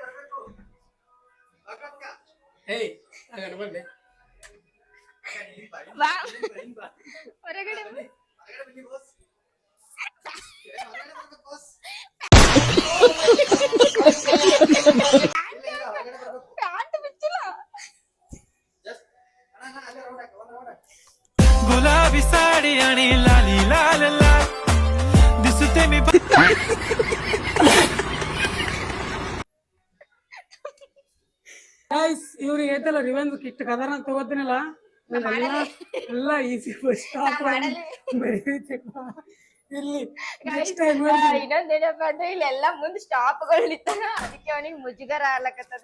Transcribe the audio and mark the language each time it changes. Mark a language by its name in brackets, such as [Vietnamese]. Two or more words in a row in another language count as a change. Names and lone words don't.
[Kannada] ಏಯ್ ಆಗಣ ಬಂದೆ ಬಾ ಹೊರಗಡೆ ಬಾ. ಪ್ಯಾಂಟ್ ಬಿಚ್ಚಿಲ್ಲ. [Marathi] गुलाबी साडी आणि लाली लाल लाल दिसते मी [Kannada] ಗೈಸ್ ಇವ್ರಿಗೆ ಐತಲ್ಲ [English] revenge kit [Kannada] ಕದರ ಅಂತ ತಗೋತೀನಲ್ಲ ಎಲ್ಲ [English] easy first stop [Kannada] ಇಲ್ಲಿ [English] next time [Kannada] ಇನ್ನೊಂದೇನಪ್ಪ ಅಂದ್ರೆ ಇಲ್ಲೆಲ್ಲ ಮುಂದ್ ಸ್ಟಾಪ್ಗಳು ನಿಂತಾನ, ಅದಕ್ಕೆ ಅವನಿಗೆ ಮುಜುಗರ ಆಗ್ಲಕತ್ತದ.